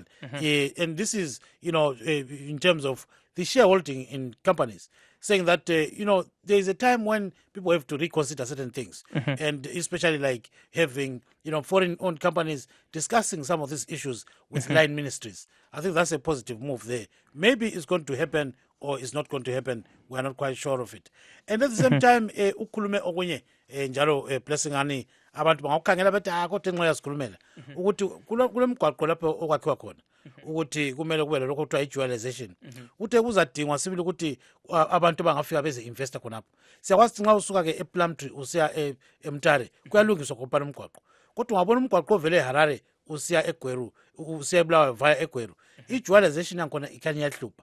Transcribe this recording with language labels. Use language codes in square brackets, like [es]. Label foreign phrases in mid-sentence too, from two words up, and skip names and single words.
[en] And this is, in terms of the shareholding in companies, saying that, there is a time when people have to reconsider certain things. And especially like having, foreign-owned companies discussing some of these issues with line ministries. I think that's a positive move there. Maybe it's going to happen or it's not going to happen. We're not quite sure of it. And at the same time, [nd] ukhulume okunye njalo Blessing ani abantu bangakukhangela bathi kodwa enxa yasikhulumela ukuthi kule mgwaqo lapho okwakhiwa khona ukuthi kumele kube lokho kuthiwa i-dualization ukuthi kuzadingwa sibili ukuthi abantu bangafika beze investa khonapho. Siyakwazi nxa usuka-ke ePlumtree usiya eMtare kuyalungiswa kopana umgwaqo, kodwa ungabona umgwaqo ovele eHarare usiya eGweru usiya eBulawayo via eGweru, i-dualization yakhona ikhanya iyahlupha.